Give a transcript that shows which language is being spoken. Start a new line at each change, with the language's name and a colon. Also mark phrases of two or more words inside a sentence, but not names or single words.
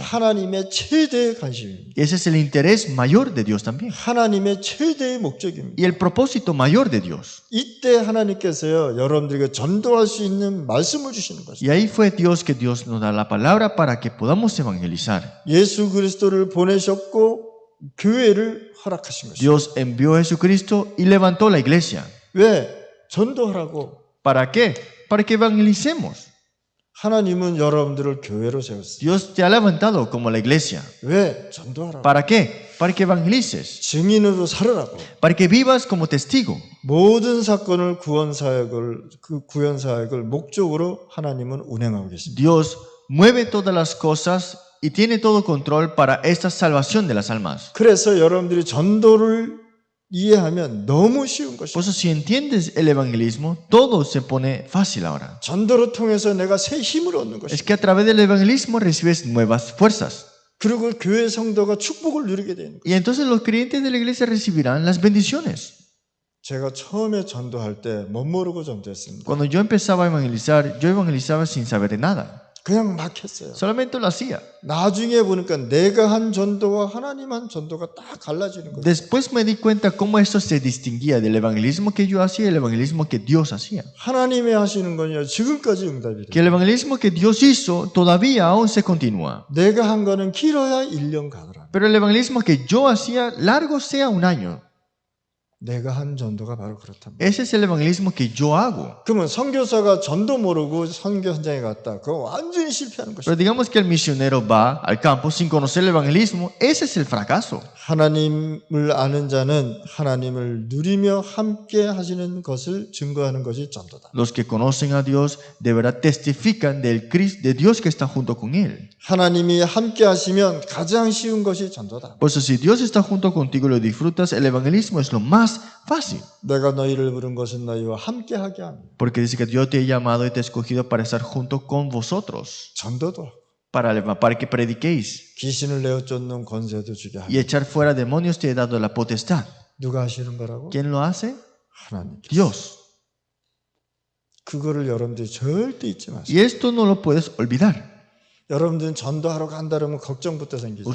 Korean: 하나님의 최대의 관심입니다.
Spanish: Ese es el interés mayor de Dios también.
Korean: 하나님의 최대의 목적입니다.
Spanish: Y el propósito mayor de Dios.
Korean: 이때 하나님께서요 여러분들에게 전도할 수 있는 말씀을 주시는 것입니다.
Spanish: Y ahí fue Dios que Dios nos da la palabra para que podamos evangelizar.
Korean: 예수 그리스도를 보내셨고 교회를 허락하신 것입니다.
Spanish: Dios envió a Jesucristo y levantó la iglesia.
Korean: 왜? 전도하라고.
Spanish: ¿Para qué? Para que evangelicemos.
Korean: 하나님은 여러분들을 교회로 세웠어요.
Spanish: Dios te ha levantado como la iglesia.
Korean: 왜? 전도하라고.
Spanish: ¿Para qué? Para que evangelices.
Korean: 증인으로 살으라고.
Spanish: Para que vivas como testigo.
Korean: 모든 사건을 구원 사역을 목적으로 하나님은 운행하고 계십니다.
Spanish: Dios mueve todas las cosas y tiene todo control para esta salvación de las almas.
Korean: 그래서 여러분들이 전도를 이해하면 너무 쉬운
Spanish: Por
Korean: 것입니다.
Spanish: eso si entiendes el evangelismo, todo se pone fácil ahora.
Korean: 전도를 통해서 내가 새 힘을 얻는
Spanish: Es
Korean: 것입니다.
Spanish: que a través del evangelismo recibes nuevas fuerzas.
Korean: 그리고 교회 성도가 축복을 누리게 되는 거예요.
Spanish: Y entonces los creyentes de la iglesia recibirán las bendiciones.
Korean: 제가 처음에 전도할 때 못 모르고 전도했습니다.
Spanish: Cuando yo empezaba a evangelizar, yo evangelizaba sin saber de nada.
Korean: 그냥 막 했어요.
Spanish: Solamente lo hacía.
Korean: 나중에 보니까 내가 한 전도와 하나님 한 전도가 딱 갈라지는 거예요.
Spanish: Después me di cuenta cómo esto se distinguía del evangelismo que yo hacía y el evangelismo que Dios hacía.
Korean: 하나님이 하시는 건요 지금까지 응답이
Spanish: Que
Korean: 돼요.
Spanish: el evangelismo que Dios hizo todavía aún se continúa.
Korean: 내가 한 거는 길어야 1년 가더라.
Spanish: Pero el evangelismo que yo hacía, largo sea un año.
Korean: 내가 한 전도가 바로 그렇답니다.
Spanish: Ese es el evangelismo que yo hago.
Korean: 그러면 선교사가 전도 모르고 선교 현장에 갔다. 그거 완전히 실패하는
Spanish: Pero
Korean: 것이죠.
Spanish: digamos que el misionero va al campo sin conocer el evangelismo, ese es el fracaso.
Korean: 하나님을 아는 자는 하나님을 누리며 함께 하시는 것을 증거하는 것이 전도다.
Spanish: Los que conocen a Dios de verdad testifican de Dios que está junto con Él.
Korean: 하나님이 함께 하시면 가장 쉬운 것이 전도다.
Spanish: Por eso si Dios está junto contigo y lo disfrutas, el evangelismo es lo más más fácil.
Korean: 내가 너희를 부른 것은 너희와 함께하게 합니다.
Spanish: Porque dice que Dios te ha llamado y te ha escogido para estar junto con vosotros,
Korean: 전도도 하고
Spanish: para que prediquéis.
Korean: 귀신을 내어 쫓는 권세도 주게
Spanish: Y
Korean: 합니다.
Spanish: echar fuera demonios te he dado la potestad.
Korean: 누가 하시는 거라고?
Spanish: ¿Quién lo hace?
Korean: 하나님께서.
Spanish: Dios.
Korean: 그거를 여러분들이 절대 잊지 마세요.
Spanish: Y esto no lo puedes olvidar.
Korean: 여러분들은 전도하러 간다 그러면 걱정부터 생기죠.